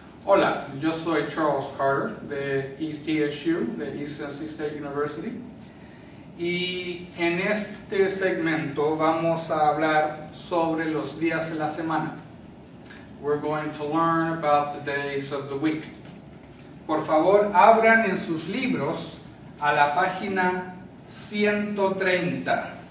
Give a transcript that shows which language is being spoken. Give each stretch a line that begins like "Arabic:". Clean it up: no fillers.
Spanish: Hola, yo soy Charles Carter de ETSU, de East Tennessee State University, y en este segmento vamos a hablar sobre los días de la semana.
English: We're going to learn about the days of the week.
Spanish: Por favor, abran en sus libros a la página 130.